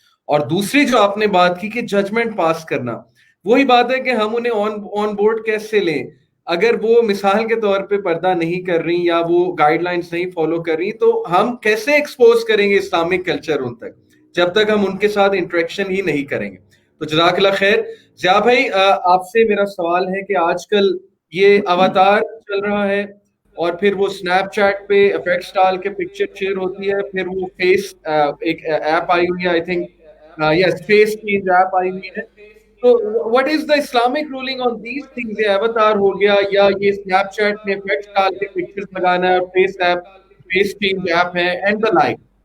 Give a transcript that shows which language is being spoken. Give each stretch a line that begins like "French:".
Urdu: اور دوسری جو آپ نے بات کی کہ ججمنٹ پاس کرنا, وہی بات ہے کہ ہم انہیں آن بورڈ کیسے لیں اگر وہ مثال کے طور پہ پردہ نہیں کر رہی یا وہ گائیڈ لائنس نہیں فالو کر رہی, تو ہم کیسے ایکسپوز کریں گے اسلامک کلچر ان تک جب تک ہم ان کے ساتھ انٹریکشن ہی نہیں کریں گے. تو جزاک اللہ خیر. ضیاء بھائی, آپ سے میرا سوال ہے کہ آج کل یہ اواتار چل رہا ہے, اور پھر وہ اسنیپ چیٹ پہ افیکٹس ڈال کے پکچر شیئر ہوتی ہے, پھر وہ فیس ایک ایپ آئی ہوئی ہے, I think yes face change app آئی ہوئی ہے. تو
English: what is the Islamic ruling on these things?
Urdu: یہ avatar ہو گیا یا یہ اسنیپ چیٹ میں ایفیکٹس ڈال کے پکچرز لگانا ہے, face app, face change app ہے اینڈ the like.